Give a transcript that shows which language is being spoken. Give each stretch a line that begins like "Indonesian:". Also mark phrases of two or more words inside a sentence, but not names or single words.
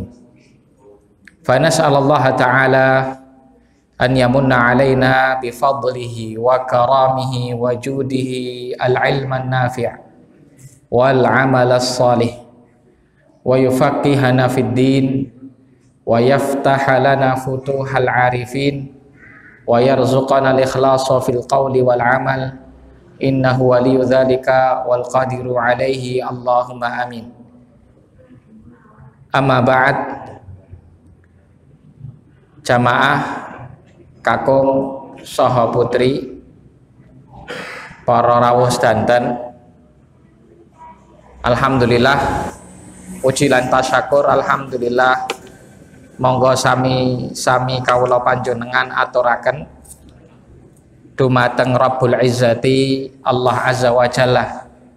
Arabic: فنسأل الله تعالى أن يمن علينا بفضله وكرمه وجوده العلم النافع والعمل الصالح ويفقهنا في الدين ويفتح لنا فتوح العارفين ويرزقنا الإخلاص في القول والعمل إنه ولي ذلك والقادر عليه اللهم آمين. أما بعد,
Javanese: jamaah kakung saha putri para rawuh sedanten, alhamdulillah puji lan tasyakur, alhamdulillah monggo sami kawula panjenengan aturaken dumateng
Arabic: رب العزة الله عز وجل.